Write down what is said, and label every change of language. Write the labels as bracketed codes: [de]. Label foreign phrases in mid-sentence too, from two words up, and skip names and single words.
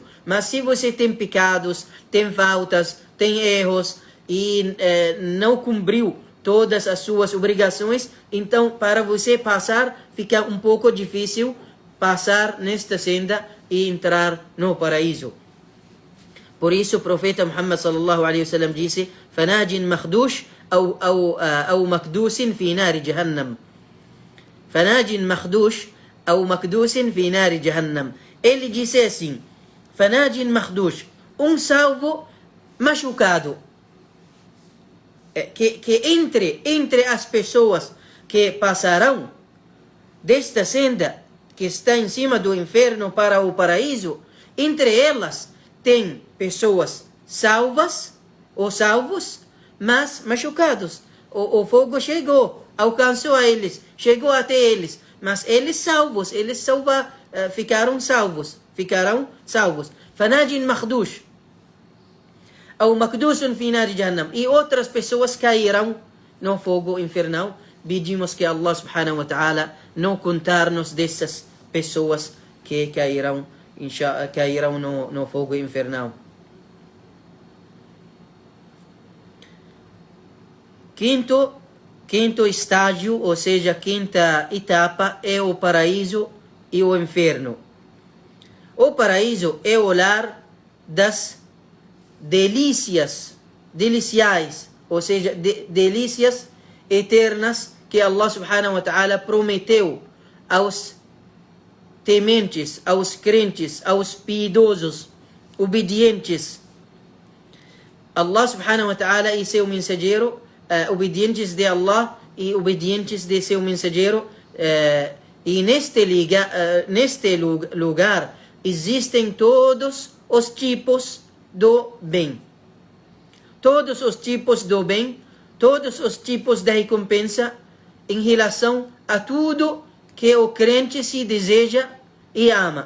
[pt] Mas se você tem pecados, tem faltas, tem erros e não cumpriu todas as suas obrigações, então para você passar fica um pouco difícil passar nesta senda e entrar no paraíso. Por isso o profeta Muhammad [ar] صلى الله عليه وسلم [pt] disse: [ar] "فناج مخدوش أو مكدوس في نار جهنم." فناج مخدوش أو مكدوس في نار جهنم. [pt] Ele disse assim: [ar] فناج مخدوش, [pt] salvo machucado, que entre as pessoas que passarão desta senda que está em cima do inferno para o paraíso, entre elas tem pessoas salvas ou salvos, mas machucados. O fogo chegou, alcançou a eles, chegou até eles, mas eles ficaram salvos. [ar] فناج مخدوش، أو مكدوس في نار جهنم. [pt] E outras pessoas cairão no fogo infernal. Pedimos que Allah [ar] سبحانه وتعالى [pt] não contar-nos dessas pessoas que cairão no fogo infernal. Quinto estágio, ou seja, quinta etapa, é o paraíso e o inferno. O paraíso é o lar das deliciais, ou seja, delícias eternas que Allah [ar] سبحانه وتعالى [pt] prometeu aos tementes, aos crentes, aos piedosos, obedientes. Allah [ar] سبحانه وتعالى [pt] e seu mensageiro, obedientes de Allah e obedientes de seu mensageiro, e neste lugar existem todos os tipos do bem. Todos os tipos do bem, todos os tipos de recompensa em relação a tudo que o crente se deseja e ama.